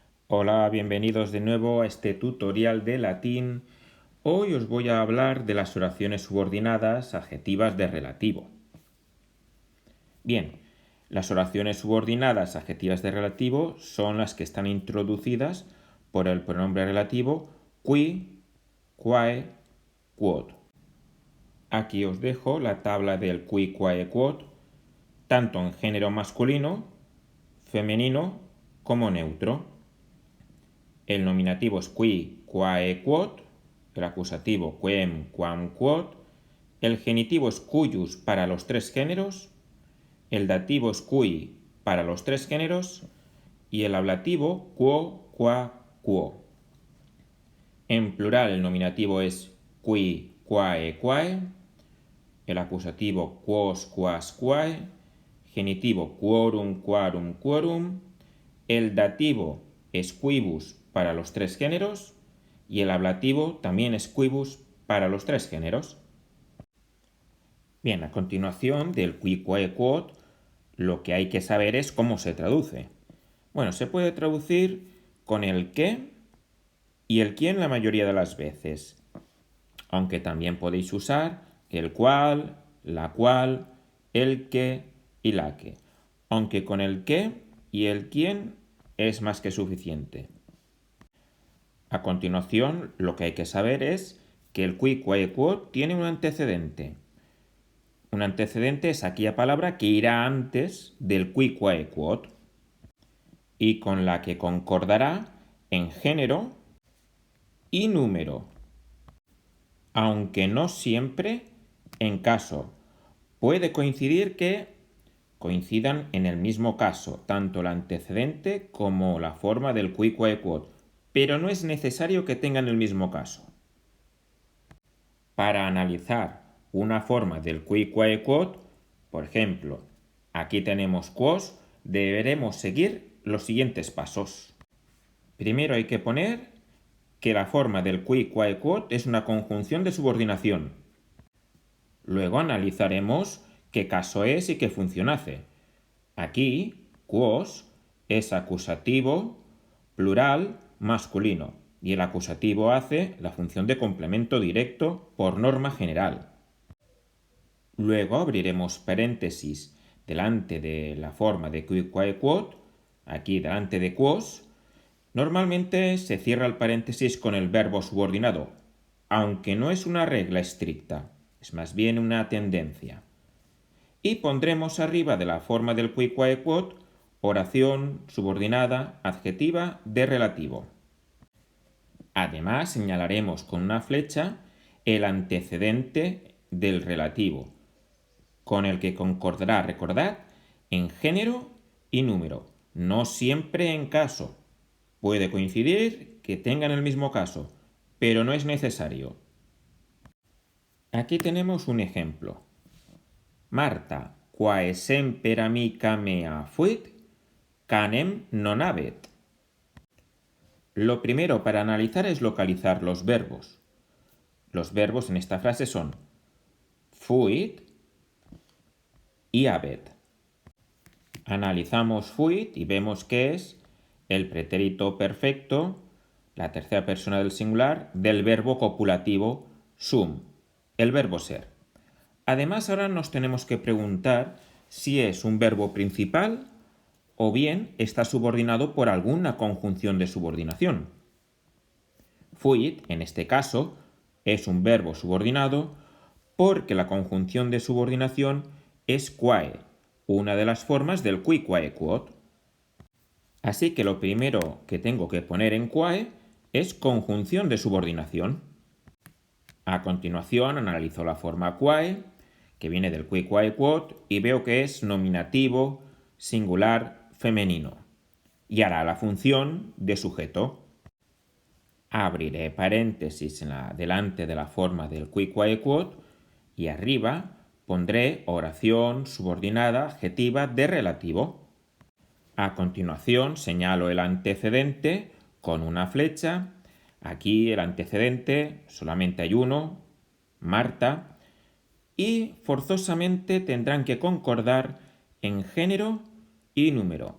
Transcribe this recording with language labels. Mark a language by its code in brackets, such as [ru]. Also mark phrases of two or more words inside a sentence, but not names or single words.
[es] Hola, bienvenidos de nuevo a este tutorial de latín. Hoy os voy a hablar de las oraciones subordinadas adjetivas de relativo. Bien, las oraciones subordinadas adjetivas de relativo son las que están introducidas por el pronombre relativo [la] qui, quae, quod. [es] Aquí os dejo la tabla del [la] qui, quae, quod, [es] tanto en género masculino, femenino como neutro. El nominativo es [la] qui, quae, quod, [es] el acusativo [la] quem, quam, quod, [es] el genitivo es cuius para los tres géneros, el dativo es cui para los tres géneros y el ablativo [la] quo, qua, quo. [es] En plural el nominativo es [la] qui, quae, quae, [es] el acusativo [la] quos, quas, quae, [es] genitivo [la] quorum, quarum, quorum, [es] el dativo es quibus para los tres géneros y el ablativo también es quibus para los tres géneros. Bien, a continuación del [la] qui, quae, quod, [es] lo que hay que saber es cómo se traduce. Bueno, se puede traducir con el qué y el quién la mayoría de las veces, aunque también podéis usar el cual, la cual, el que y la que, aunque con el qué y el quién es más que suficiente. A continuación, lo que hay que saber es que el [la] qui, quae, quod [es] tiene un antecedente. Un antecedente es aquella palabra que irá antes del [la] qui, quae, quod [es] y con la que concordará en género y número, aunque no siempre en caso. Puede coincidir que coincidan en el mismo caso, tanto el antecedente como la forma del [la] qui, quae, quod, [es] pero no es necesario que tengan el mismo caso. Para analizar una forma del [la] qui, quae, quod, [es] por ejemplo, aquí tenemos quos, deberemos seguir los siguientes pasos. Primero hay que poner que la forma del [la] qui, quae, quod [es] es una conjunción de subordinación. Luego analizaremos qué caso es y qué función hace. Aquí, quos es acusativo, plural, masculino, y el acusativo hace la función de complemento directo por norma general. Luego abriremos paréntesis delante de la forma de [la] qui, quae, quod, [es] aquí delante de quos. Normalmente se cierra el paréntesis con el verbo subordinado, aunque no es una regla estricta, es más bien una tendencia. Y pondremos arriba de la forma del [la] qui, quae, quod [es] oración subordinada adjetiva de relativo. Además señalaremos con una flecha el antecedente del relativo, con el que concordará, recordad, en género y número, no siempre en caso. Puede coincidir que tengan el mismo caso, pero no es necesario. Aquí tenemos un ejemplo. [la] Marta, quae semper amica mea fuit, canem non habet. [es] Lo primero para analizar es localizar los verbos. Los verbos en esta frase son fuit y habet. Analizamos fuit y vemos que es el pretérito perfecto, la tercera persona del singular, del verbo copulativo sum, el verbo ser. Además, ahora nos tenemos que preguntar si es un verbo principal o bien está subordinado por alguna conjunción de subordinación. Fuit, en este caso, es un verbo subordinado porque la conjunción de subordinación es quae, una de las formas del [la] qui, quae, quod. [es] Así que lo primero que tengo que poner en quae es conjunción de subordinación. A continuación analizo la forma quae, que viene del [la] qui, quae, quod, [es] y veo que es nominativo, singular, femenino. Y hará la función de sujeto. Abriré paréntesis delante de la forma del [la] qui, quae, quod [es] y arriba pondré oración subordinada adjetiva de relativo. A continuación señalo el antecedente con una flecha. Aquí el antecedente solamente hay uno, Marta, y forzosamente tendrán que concordar en género y número.